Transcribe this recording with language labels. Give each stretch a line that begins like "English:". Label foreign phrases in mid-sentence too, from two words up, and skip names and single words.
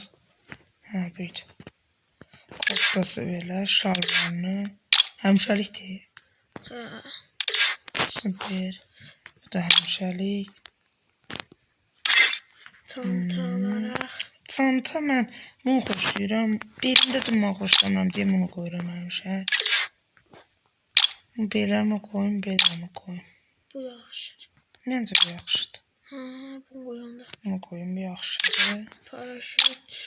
Turkish: Ha buydu. Koftası böyle şalvarını. Hemşerik değil. Ha. Süper. Bu da hemşerik. Çanta olarak.
Azerbaijani: Çanta mən bunu xoşlayıram. Belində durmaq xoşlamıram deyə bunu qoyuram həmişə. Beləmi qoyum, beləmi qoyum. Bu yaxşı. Məncə bu yaxşıdır. Ha, bunu qoyanda. Bunu qoyum, yaxşıdır. Paraşüt.